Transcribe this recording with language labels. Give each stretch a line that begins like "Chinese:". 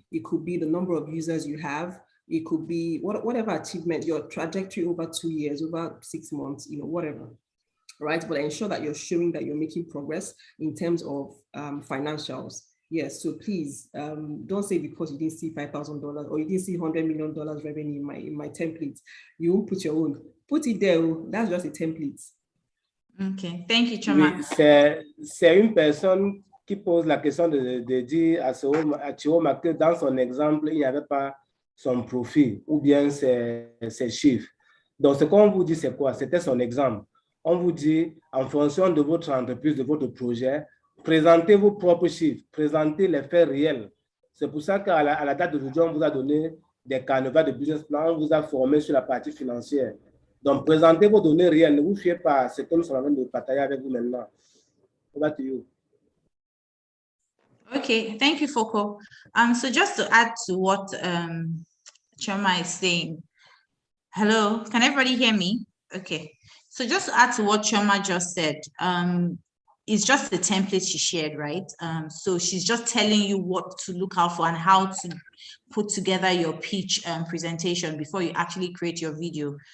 English: It could be the number of users you have. It could be whatever achievement, your trajectory over 2 years, over 6 months, whatever, right? But ensure that you're showing that you're making progress in terms of financials. Yes, so please don't say because you didn't see $5,000 or you didn't see $100 million revenue in my template, you won't put your own. Put it there. That's just a template. Okay, thank you, Choma.
French: Oui, c'est une personne qui pose la question de dire à Chioma que dans son exemple, il n'y avait pas son profil ou bien ses chiffres. Donc, ce qu'on vous dit, c'est quoi? C'était son exemple. On vous dit, en fonction de votre entreprise, de votre projet, présentez vos propres chiffres, présentez les faits réels. C'est pour ça qu'à la date d'aujourd'hui, on vous a donné des canevas de business plan, on vous a formé sur la partie financière. Donc, présentez vos données réelles, ne vous fiez pas à ce que nous sommes en train de partager avec vous maintenant.
English: Over to you. Okay, thank you, Foko. So just to add to what Choma is saying, hello, can everybody hear me? Okay, so just to add to what Choma just said, it's just the template she shared, right? So she's just telling you what to look out for and how to put together your pitch presentation before you actually create your video.